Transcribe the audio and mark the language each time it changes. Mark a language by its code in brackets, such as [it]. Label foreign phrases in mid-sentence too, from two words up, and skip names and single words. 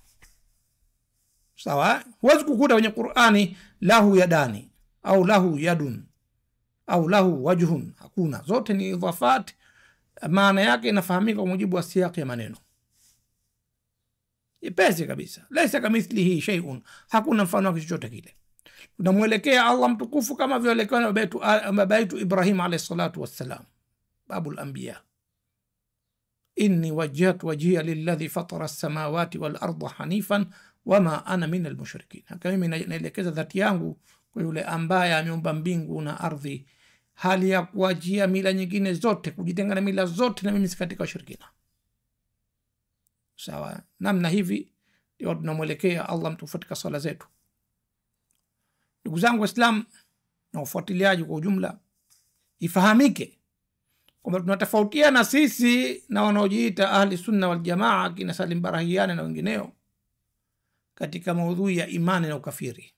[sw] Sawa, huwezi kukuta kwenye Qur'ani [ar] له يدان أو له يد أو له وجه, [sw] hakuna. Zote ni idhafat, maana yake inafahamika kwa mujibu wa siyaki ya maneno. Ipesi kabisa, [ar] ليس كمثله شيء, [sw] hakuna mfano wake chochote kile. Tunamwelekea Allah mtukufu kama vile alikuwa baba yetu Ibrahim [ar] عليه الصلاة والسلام، أبو الأنبياء. إني وجهت وجهي للذي فطر السماوات والأرض حنيفا وما أنا من المشركين. [sw] Haka mimi naelekeza dhati yangu kwa yule ambaye ameumba mbingu na ardhi, hali ya kuachia mila nyingine zote, kujitenga na mila zote, na mimi si katika washirikina. Sawa, namna hivi ndio tunamwelekea Allah mtukufu katika swala zetu. Ndugu zangu Waislamu na wafuatiliaji kwa ujumla, ifahamike kwamba tunatofautiana sisi na wanaojiita [ar] أهل السنة والجماعة [sw] kina Salim Barahiani na wengineo katika maudhui ya imani na ukafiri.